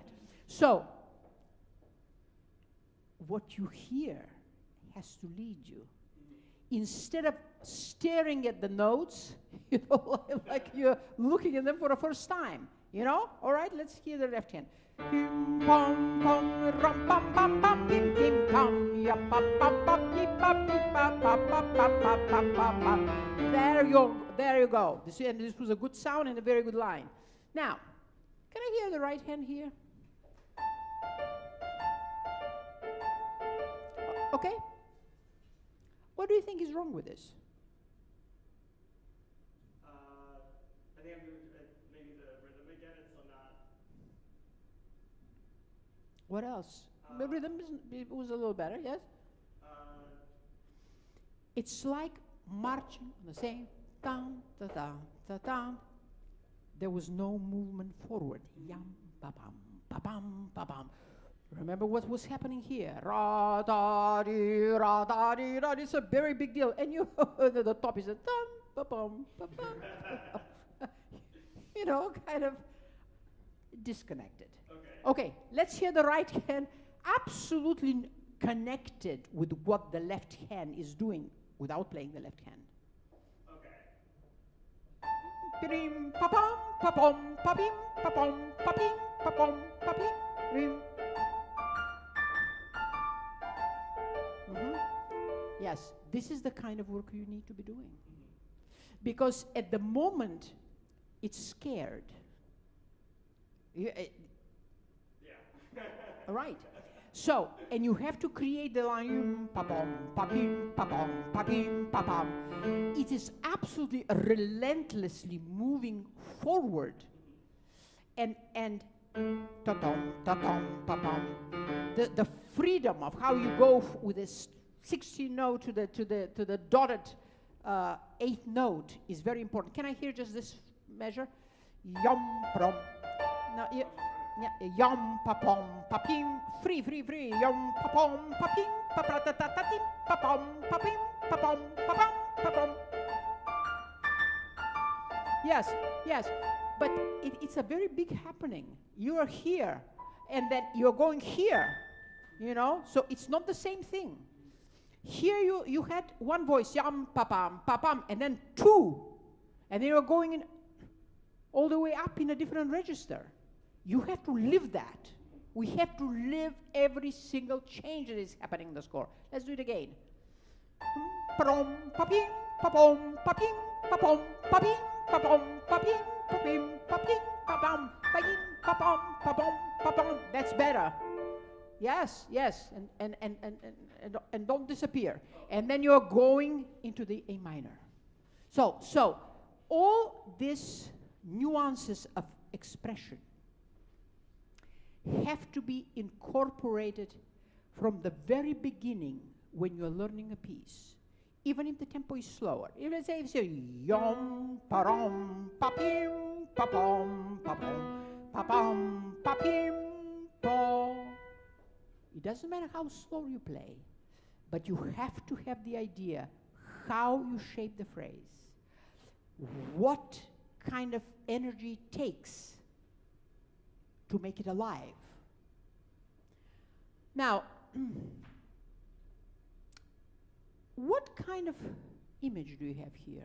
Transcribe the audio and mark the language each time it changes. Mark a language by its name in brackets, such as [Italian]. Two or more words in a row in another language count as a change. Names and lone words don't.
[English] So what you hear has to lead you. Instead of staring at the notes, you know, like you're looking at them for the first time, you know? All right, let's hear the left hand. Pim pam pam ram pam pam pam pim pim pam ya pa pa pa pi pa pa pa pa pa pa. There you go. This was a good sound and a very good line. Now, can I hear the right hand here? Okay. What do you think is wrong with this? I think I'm doing maybe the rhythm again. It's not. What else? The rhythm was a little better, yes? It's like marching on the same down, da down, da down. There was no movement forward. Yam, ba bam, ba bam, ba bam. Remember what was happening here? Ra da di, ra da di, ra. It's a very big deal. And you, the top is a dum, ba bum, ba bum. You know, kind of disconnected. Okay, let's hear the right hand absolutely connected with what the left hand is doing without playing the left hand. Pim pa pam pa pom pa pim pa pom pa pim pa pom pa pim rim. Yes, this is the kind of work you need to be doing. Because at the moment, it's scared. Right. So, and you have to create the line, pa-pom, pa-pim, pa-pom, pa-pim, pa-pom. It is absolutely relentlessly moving forward. And ta-tom, ta-tom, pa-pom. The freedom of how you go with this 16th note to the dotted 8th note is very important. Can I hear just this measure? Yum, prom. Now, yum, pa-pom, pa-pim, free, yum, pa-pom, pa-pim, pa-pra-ta-ta-ta-tim, pa-pom, pa-pim, pa-pom, pa-pom, pa-pom. Yes, yes. But it's a very big happening. You are here, and then you're going here, you know? So it's not the same thing. Here you had one voice, yam, papam, papam, and then two. And then you're going in all the way up in a different register. You have to live that. We have to live every single change that is happening in the score. Let's do it again. Papom, papim, papom, papim, papom, papim, papom, papim, papim, papim, papam, papim, papom, papom, papom. That's better. Yes, yes, and don't disappear. And then you're going into the A minor. So all these nuances of expression have to be incorporated from the very beginning when you're learning a piece, even if the tempo is slower. If let's say yom, parom, papim, papom, papom, papam, papim, po. It doesn't matter how slow you play, but you have to have the idea how you shape the phrase, what kind of energy it takes to make it alive. Now, what kind of image do you have here?